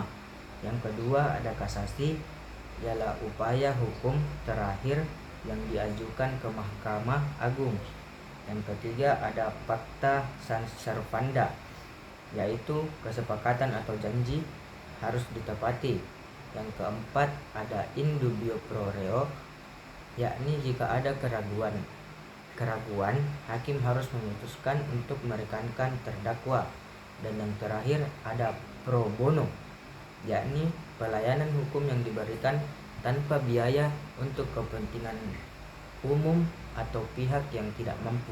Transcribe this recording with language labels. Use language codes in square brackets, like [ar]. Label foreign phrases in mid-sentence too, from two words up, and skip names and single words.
[id] Yang kedua ada kasasi, ialah upaya hukum terakhir yang diajukan ke Mahkamah Agung. Yang ketiga ada [la] fakta servanda, [id] yaitu kesepakatan atau janji harus ditepati. Yang keempat ada [la] in dubio pro reo, [id] yakni jika ada keraguan hakim harus memutuskan untuk merekankan terdakwa. Dan yang terakhir ada [la] pro bono, [id] yakni pelayanan hukum yang diberikan tanpa biaya untuk kepentingan umum atau pihak yang tidak mampu.